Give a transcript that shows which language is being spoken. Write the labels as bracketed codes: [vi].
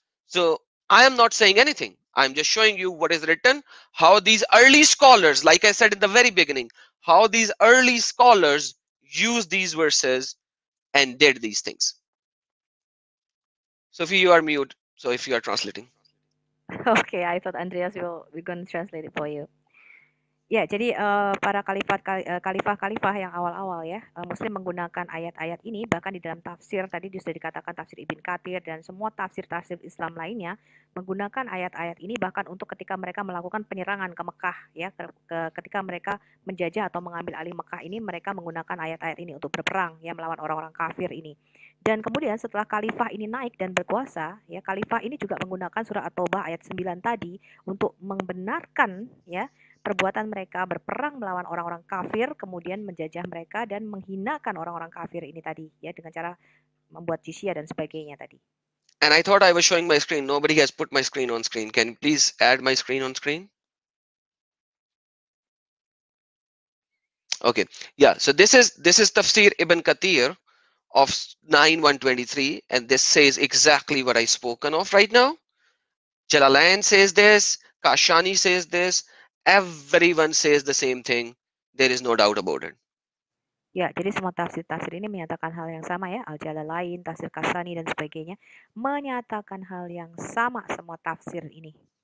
[en] So I am not saying anything. I'm just showing you what is written, how these early scholars, like I said in the very beginning, how these early scholars used these verses and did these things. Sophie, you are mute. So if you are translating. Okay, I thought Andreas we're going to translate it for you. [id] Ya, jadi para khalifah yang awal-awal ya, Muslim menggunakan ayat-ayat ini, bahkan di dalam tafsir tadi sudah dikatakan tafsir Ibn Katsir dan semua tafsir-tafsir Islam lainnya menggunakan ayat-ayat ini bahkan untuk ketika mereka melakukan penyerangan ke Mekah ya, ketika mereka menjajah atau mengambil alih Mekah ini, mereka menggunakan ayat-ayat ini untuk berperang ya melawan orang-orang kafir ini. Dan kemudian setelah khalifah ini naik dan berkuasa, ya khalifah ini juga menggunakan surah At-Taubah ayat 9 tadi untuk membenarkan ya perbuatan mereka berperang melawan orang-orang kafir, kemudian menjajah mereka dan menghinakan orang-orang kafir ini tadi ya dengan cara membuat jizya dan sebagainya tadi. [en] And I thought I was showing my screen. Nobody has put my screen on screen. Can you please add my screen on screen? Okay. Yeah. So this is Tafsir Ibn Kathir of 9:123, and this says exactly what I spoken of right now. Jalalain says this. Kashani says this. Everyone says the same thing. There is no doubt about it. [id] Ya, jadi semua tafsir-tafsir ini menyatakan hal yang sama ya. Al-Jalalain, tafsir Kasani dan sebagainya menyatakan hal yang sama semua tafsir ini.